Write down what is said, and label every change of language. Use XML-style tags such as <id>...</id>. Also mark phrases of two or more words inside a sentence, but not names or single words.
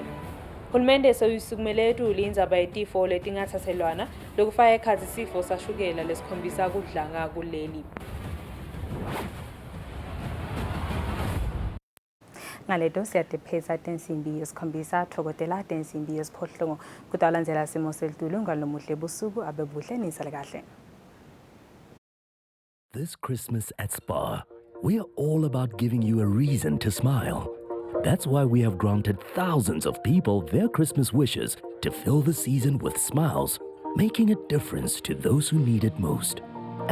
<ss>Hulumende seyisukumele etuli indzaba yetifo letingathathelwana lokufaka ekhatsi sifo sashukela lesikhombisa kudlanga kuleli. Ngaleto siyatipheza tensimbi yesikhombisa thokotela tensimbi yesiphohlongo kutalandzela simo selitulo ngalomuhle busuku abebuhle nisale kahle.</ss> <en>This Christmas at Spa, we are all about giving you a reason to smile. That's why we have granted thousands of people their Christmas wishes to fill the season with smiles, making a difference to those who need it most.</en>